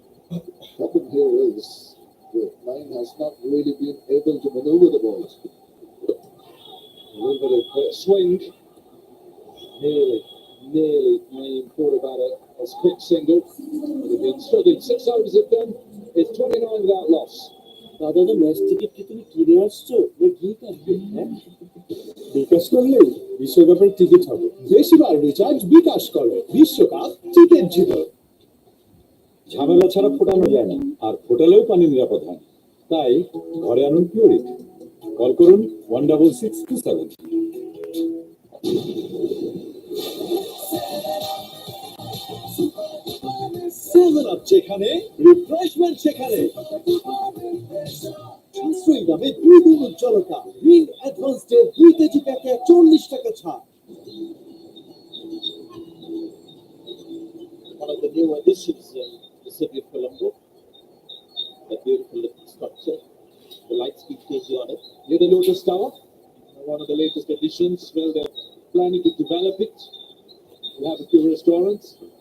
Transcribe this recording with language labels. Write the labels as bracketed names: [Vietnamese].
[English] The problem here is The line has not really been able to maneuver the balls. A little bit of swing. Nearly playing thought about a quick single. But they've been struggling. 6 overs have done. It's 29 without loss. [Bangla] দাদা match থেকে কি তুমি কিনে আসছো না কি কাটবে হ্যাঁ বিকাশ করলেই বিশ্বকাপের টিকিট হবে বেশিবার রিচার্জ বিকাশ করে বিশ্বকাপ টিকিট জিতো ঝামেলা ছাড়া ফোটানো যায় না আর ফোটালেও পানি নিরাপদ হয় না। তাই ঘরে আনুন পিউরিট কল করুন 16627 7 আপ যেখানে রিফ্রেশমেন্ট সেখানে সাশ্রয়ী দামে 2 দিন উজ্জ্বলতা রিং অ্যাডভান্সড এর 2 কেজি প্যাকে 40 টাকা ছাড়। [English] One of the new additions in the city of Colombo. A beautiful looking structure. The light speed KG on it. Near the Lotus Tower. One of the latest additions. Well, they're planning to develop it. We'll have a few restaurants.